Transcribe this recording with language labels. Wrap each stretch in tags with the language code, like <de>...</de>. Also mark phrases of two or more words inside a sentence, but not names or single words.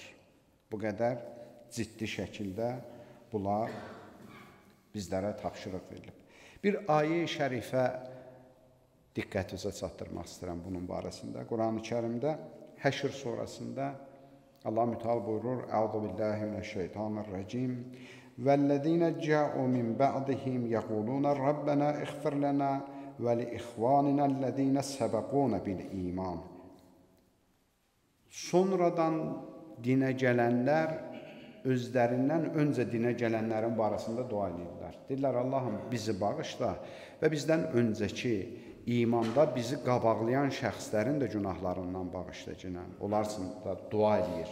<az>Bu qədər ciddi şəkildə bunlar bizlərə tapşırıq verilib. Bir ayə-i şərifə diqqətinizə çatdırmaq istəyirəm bunun barəsində. Quran-ı Kərimdə Həşr surəsində Allah mütəal buyurur,</az> <ar>أعوذ بالله من الشيطان الرجيم. وَالَّذِينَ جَاءُوا مِنْ بَعْدِهِمْ يَقُولُونَ رَبَّنَا اغْفِرْ لَنَا وَلِإِخْوَانِنَا الَّذِينَ سَبَقُونَ بِالْإِيمَانِ.</ar> <az>Sonradan dinə gələnlər özlərindən öncə dinə gələnlərin barəsində dua edirlər. Deyirlər, Allahım bizi bağışla və bizdən öncəki imanda bizi qabaqlayan şəxslərin də günahlarından bağışla cinən. Onlar üçün da dua edir.</az>